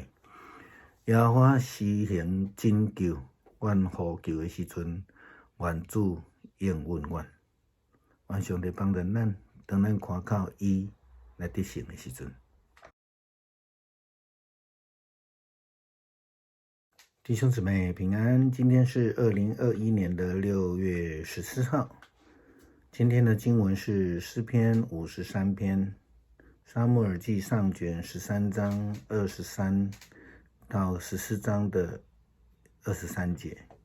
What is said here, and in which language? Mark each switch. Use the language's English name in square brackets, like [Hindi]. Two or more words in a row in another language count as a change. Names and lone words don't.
[Min Nan Chinese] 耶和华施行拯救，阮呼求的时阵，愿主应允阮。愿上帝帮助咱，当咱看靠伊来得胜的时阵。弟兄姊妹平安，今天是2021年的6月14号。今天的经文是诗篇53篇，撒母耳记上卷13章23到14章的23节。